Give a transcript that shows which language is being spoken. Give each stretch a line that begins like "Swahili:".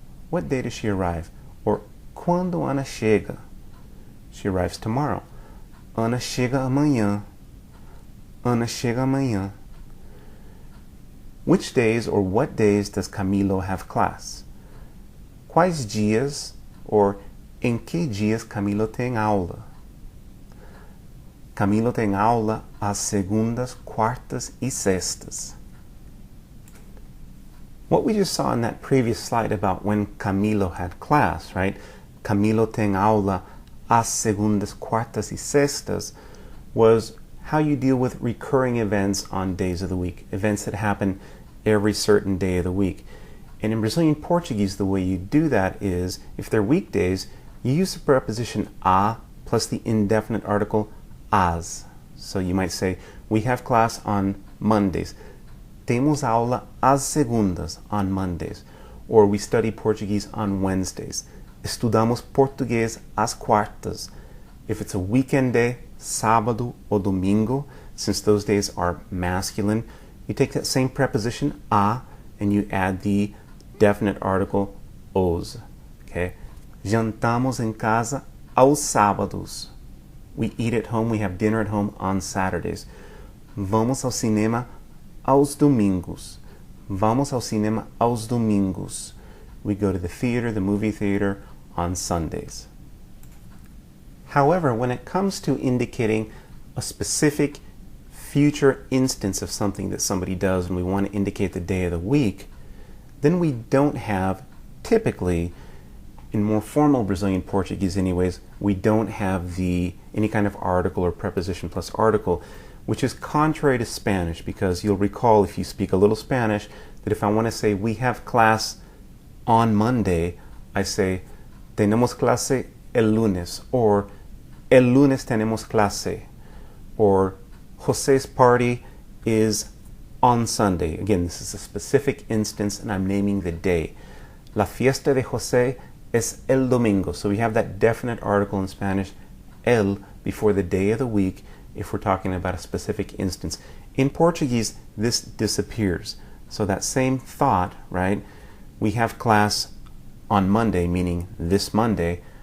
English: What day does she arrive? Or
Portuguese: quando Ana chega?
English: She arrives tomorrow.
Portuguese: Ana chega amanhã. Ana chega amanhã.
English: Which days or what days does Camilo have class?
Portuguese: Quais dias or em que dias Camilo tem aula? Camilo tem aula às segundas, quartas e sextas.
English: What we just saw in that previous slide about when Camilo had class, right?
Portuguese: Camilo tem aula às segundas, quartas e sextas
English: was how you deal with recurring events on days of the week, events that happen every certain day of the week. And in Brazilian Portuguese, the way you do that is, if they're weekdays, you use the preposition a plus the indefinite article as. So you might say, we have class on Mondays.
Portuguese: Temos aula às segundas,
English: on Mondays. Or we study Portuguese on Wednesdays.
Portuguese: Estudamos português às quartas.
English: If it's a weekend day, sábado ou domingo, since those days are masculine, you take that same preposition a and you add the definite article os. Okay?
Portuguese: Jantamos em casa aos sábados.
English: We eat at home, we have dinner at home on Saturdays.
Portuguese: Vamos ao cinema aos domingos. Vamos ao cinema aos domingos.
English: We go to the theater, the movie theater, on Sundays. However, when it comes to indicating a specific future instance of something that somebody does and we want to indicate the day of the week, then we don't have, typically, in more formal Brazilian Portuguese anyways, we don't have any kind of article or preposition plus article, which is contrary to Spanish, because you'll recall if you speak a little Spanish that if I want to say we have class on Monday, I say
Spanish: tenemos clase el lunes,
English: or
Spanish: el lunes tenemos clase,
English: or José's party is on Sunday. Again, this is a specific instance and I'm naming the day.
Spanish: La fiesta de José es el domingo.
English: So we have that definite article in Spanish, el, before the day of the week if we're talking about a specific instance. In Portuguese, this disappears. So that same thought, right? We have class on Monday, meaning this Monday.